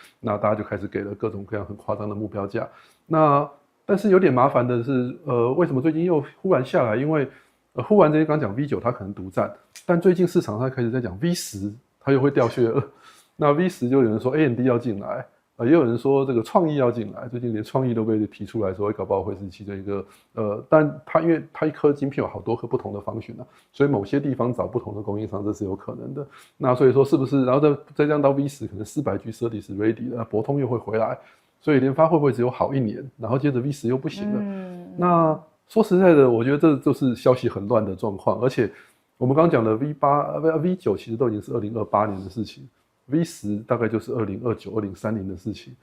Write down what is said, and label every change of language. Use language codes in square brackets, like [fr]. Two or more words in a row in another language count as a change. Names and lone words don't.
[zh] 那大家就開始給了各種各樣很誇張的目標價。但是有點麻煩的是，為什麼最近又忽然下來？因為忽然之間剛講 V9 它可能獨佔，但最近市場上開始在講 V10 它又會掉屑了。那 V10 就有人說 AMD 要進來，也有人說這個創意要進來，最近連創意都被提出來說，搞不好會是其中一個但它因為它一顆晶片有好多顆不同的function啊，所以某些地方找不同的供應商這是有可能的。那所以說是不是，然後再這樣到 V10 可能 [en] 400G SerDes ready [zh] 了，那博通又會回來。所以聯發會不會只有好1年，然後接着 V10 又不行了？那說實在的，我覺得這就是消息很亂的狀況。而且我們剛剛講的 V9 其實都已經是2028年的事情 ，V10 大概就是2029、2030的事情。